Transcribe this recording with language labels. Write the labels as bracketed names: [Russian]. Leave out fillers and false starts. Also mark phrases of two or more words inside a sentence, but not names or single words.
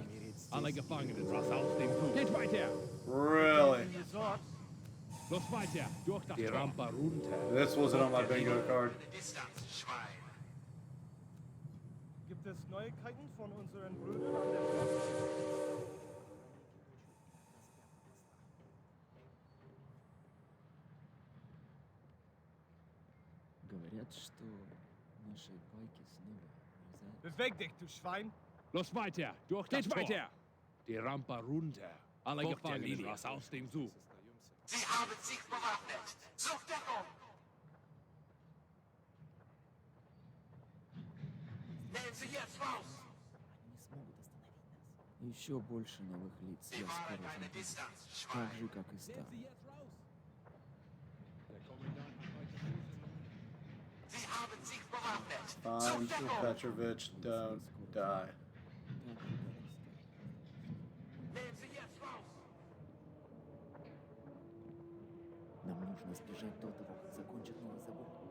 [German] Alle Gefangenen, raus aus dem Zug. Geht weiter! [English] Really? [German] Los weiter, durch das Tor. Rampe runter. [English] This wasn't on my bingo card. [German] Gibt es Neuigkeiten von unseren Brüdern an der Front? [Russian] Говорят, что наши байки снова нельзя... [German] Beweg dich, du Schwein! Los weiter, durch das Tor. Weiter! Die Rampe runter. Alle Gefangenen, raus aus dem Zug. Sie haben sich bewaffnet. Sucht Deckung! Nehmen Sie jetzt raus! [Russian] Не смогут остановить нас. Еще больше новых лиц я скоро найду. Так же, как и Стар. [German] Sie haben sich bewaffnet. [English] Fine, Petrovich, don't die. [German] Nehmen Sie jetzt raus! [Russian] Нам нужно сбежать до того, как закончат новый забор.